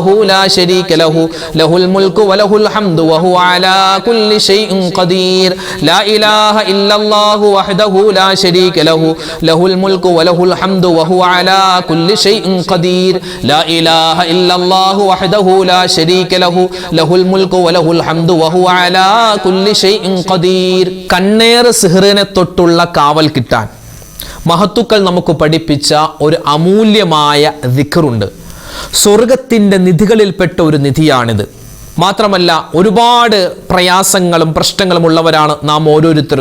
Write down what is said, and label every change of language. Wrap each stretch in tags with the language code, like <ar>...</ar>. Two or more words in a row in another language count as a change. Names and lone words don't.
<ar>لا شريك له له الملك وله الحمد وهو على كل شيء قدير لا إله إلا الله وحده لا شريك له له الملك وله الحمد وهو على كل شيء قدير لا إله إلا الله وحده لا شريك له له الملك وله الحمد وهو على كل شيء قدير</ar> <ml>കണ്ണേർ സിഹ്റിനെ തൊട്ടുള്ള കാവൽ കിട്ടാൻ മഹത്തുക്കൾ നമുക്ക് പഠിപ്പിച്ച ഒരു അമൂല്യമായ ദിക്റുണ്ട്. സ്വർഗത്തിൻ്റെ നിധികളിൽപ്പെട്ട ഒരു നിധിയാണിത്. മാത്രമല്ല ഒരുപാട് പ്രയാസങ്ങളും പ്രശ്നങ്ങളും ഉള്ളവരാണ് നാം ഓരോരുത്തരും.</ml>